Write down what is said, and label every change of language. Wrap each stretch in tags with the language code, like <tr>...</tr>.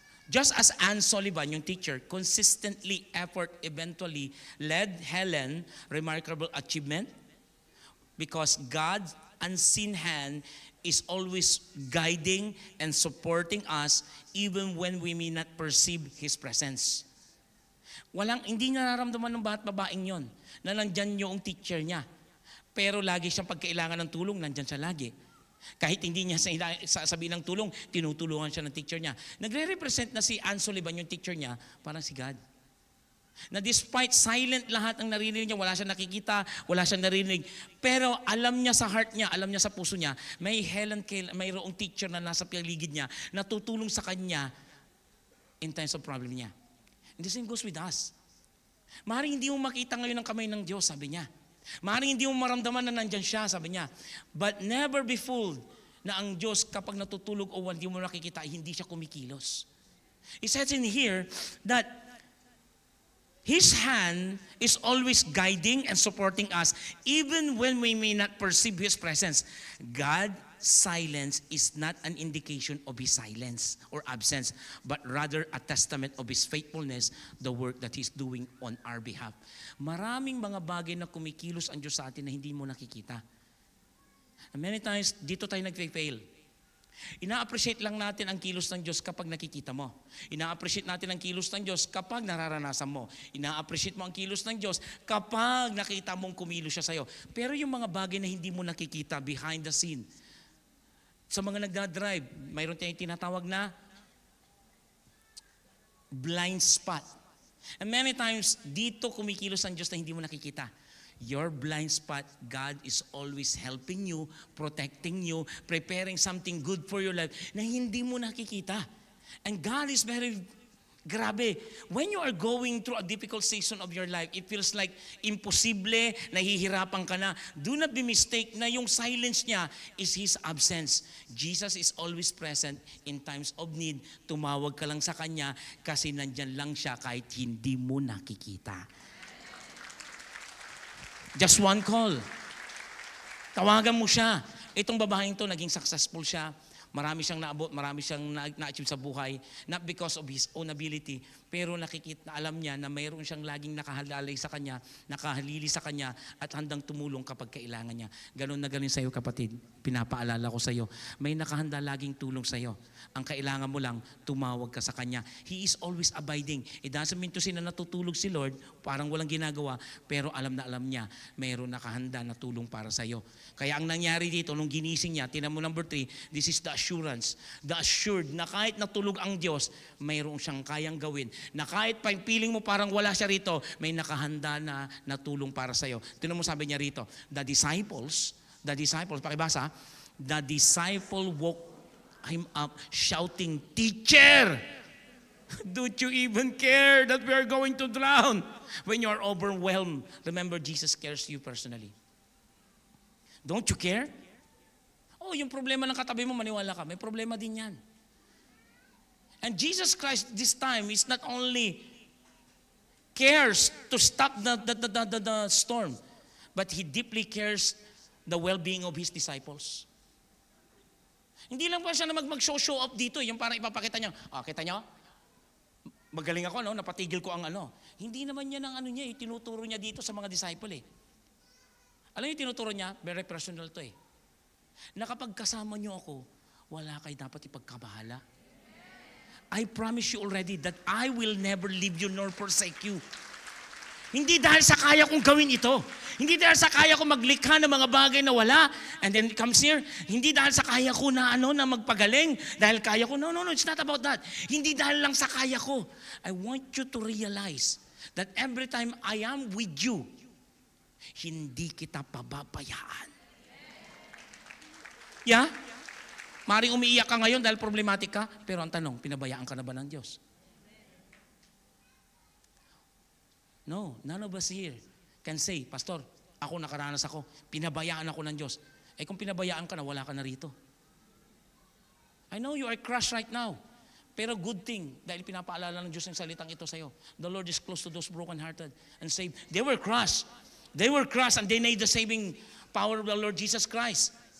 <en>Just as Anne Sullivan, yung teacher, consistently effort eventually led Helen remarkable achievement because God's unseen hand is always guiding and supporting us even when we may not perceive His presence.</en> <tl>Hindi nararamdaman ng babaeng yon na nandyan yung teacher niya. Pero lagi siyang pagkailangan ng tulong, nandyan siya lagi. Kahit hindi niya sabihin ng tulong, tinutulungan siya ng teacher niya. Nagre-represent na si Anne Sullivan, yung teacher niya, parang si God. Na despite silent lahat ang naririnig niya, wala siyang nakikita, wala siyang naririnig, pero alam niya sa heart niya, alam niya sa puso niya, mayroong teacher na nasa paligid niya, na tutulong sa kanya in times of problem niya.</tl> <en>And the same goes with us.</en> <tl>Maaaring hindi mo makita ngayon ang kamay ng Diyos, sabi niya. Maaaring hindi mo maramdaman na nandyan siya, sabi niya.</tl> <en>But never be fooled</en> <tl>na ang Diyos kapag natutulog o hindi mo nakikita, hindi siya kumikilos.</tl> <en>It says in here that His hand is always guiding and supporting us even when we may not perceive His presence. God's silence is not an indication of His silence or absence, but rather a testament of His faithfulness, the work that He's doing on our behalf.</en> <tl>Maraming mga bagay na kumikilos ang Diyos sa atin na hindi mo nakikita. And many times, dito tayo nag-fail. Ina-appreciate lang natin ang kilos ng Diyos kapag nakikita mo. Ina-appreciate natin ang kilos ng Diyos kapag nararanasan mo. Ina-appreciate mo ang kilos ng Diyos kapag nakita mong kumilos siya sa'yo. Pero yung mga bagay na hindi mo nakikita behind the scene, sa mga nagdadrive, mayroon tayong tinatawag na blind spot. And many times, dito kumikilos ang Diyos na hindi mo nakikita.</tl> <en>Your blind spot, God is always helping you, protecting you, preparing something good for your life</en> <tl>na hindi mo nakikita.</tl> <en>And God is very grabe. When you are going through a difficult season of your life, it feels like imposible,</en> <tl>nahihirapan ka na.</tl> <en>Do not be mistaken na yung silence niya is His absence. Jesus is always present in times of need.</en> <tl>Tumawag ka lang sa Kanya kasi nandyan lang siya kahit hindi mo nakikita.</tl> <en>Just one call.</en> <tl>Tawagan mo siya. Itong babaeng to, naging successful siya. Marami siyang naabot, marami siyang na-achieve sa buhay.</tl> <en>Not because of his own ability,</en> <tl>pero nakikita, alam niya na mayroon siyang laging nakahalalay sa kanya, nakahalili sa kanya, at handang tumulong kapag kailangan niya. Ganon na ganon sa iyo, kapatid. Pinapaalala ko sa iyo. May nakahanda laging tulong sa iyo. Ang kailangan mo lang, tumawag ka sa Kanya.</tl> <en>He is always abiding.</en> <tl>It doesn't mean to say na natutulog si Lord, parang walang ginagawa, pero alam na alam niya, mayroon nakahanda na tulong para sa iyo. Kaya ang nangyari dito, nung ginising niya, tinan mo number 3,</tl> <en>this is the assurance.</en> <tl>The assured na kahit natulog ang Diyos, mayroon siyang kayang gawin. Na kahit pa piling mo parang wala siya rito, may nakahanda na tulong para sa iyo. Tinan mo sabi niya rito,</tl> <en>the disciples, pakibasa, the disciple woke him up shouting, "Teacher, don't you even care that we are going to drown?" When you are overwhelmed, remember Jesus cares you personally. Don't you care?</en> <tl>Oh, yung problema ng katabi mo, maniwala ka, may problema din yan.</tl> <en>And Jesus Christ this time is not only cares to stop the storm, but He deeply cares the well-being of His disciples.</en> <tl>Hindi lang pa siya na mag-show up dito, yung parang ipapakita niya, kita niyo? Magaling ako, no? Napatigil ko ang ano. Hindi naman niya ng ano niya, tinuturo niya dito sa mga disciple eh. Alam niyo tinuturo niya? Very personal to eh. Na kapag kasama niyo ako, wala kayo dapat ipagkabahala.</tl> <en>I promise you already that I will never leave you nor forsake you.</en> <tl>Hindi dahil sa kaya kong gawin ito. Hindi dahil sa kaya kong maglikha ng mga bagay na wala.</tl> <en>And then it comes here.</en> <tl>Hindi dahil sa kaya ko na na magpagaling. Dahil kaya ko.</tl> <en>No, it's not about that.</en> <tl>Hindi dahil lang sa kaya ko.</tl> <en>I want you to realize that every time I am with you,</en> <tl>hindi kita pababayaan.</tl> <en>Yeah?</en> <tl>Maring umiiyak ka ngayon dahil problematic ka, pero ang tanong, pinabayaan ka na ba ng Diyos?</tl> <en>No, none of us here can say,</en> <tl>Pastor, ako nakaranas ako, pinabayaan ako ng Diyos. Eh kung pinabayaan ka na, wala ka na rito.</tl> <en>I know you are crushed right now.</en> <tl>Pero good thing, dahil pinapaalala ng Diyos ang salitang ito sa'yo.</tl> <en>The Lord is close to those broken-hearted and saved. They were crushed. They were crushed and they need the saving power of the Lord Jesus Christ.</en>